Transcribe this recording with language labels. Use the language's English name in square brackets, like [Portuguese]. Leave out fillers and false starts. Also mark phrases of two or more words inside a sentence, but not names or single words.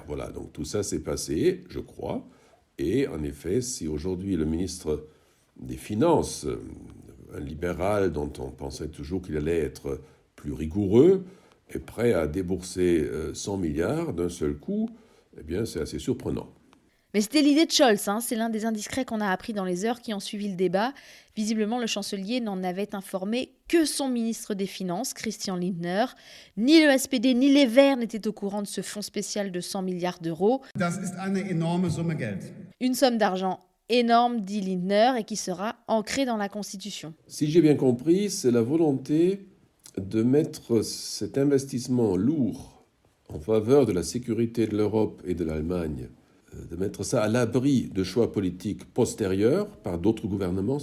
[French] Voilà, donc tout ça s'est passé, je crois, et en effet si aujourd'hui le ministre des Finances, un libéral dont on pensait toujours qu'il allait être plus rigoureux, est prêt à débourser 100 milliards d'un seul coup, eh bien c'est assez surprenant. Mais c'était l'idée de Scholz, c'est l'un des indiscrets qu'on a appris dans les heures qui ont suivi le débat. Visiblement, le chancelier n'en avait informé que son ministre des Finances, Christian Lindner. Ni le SPD ni les Verts n'étaient au courant de ce fonds spécial de 100 milliards d'euros. [German] Das ist eine enorme Summe Geld. [French] Une somme d'argent énorme, dit Lindner, et qui sera ancrée dans la Constitution. Si j'ai bien compris, c'est la volonté de mettre cet investissement lourd en faveur de la sécurité de l'Europe et de l'Allemagne, de mettre ça à l'abri de choix politiques postérieurs par d'autres gouvernements.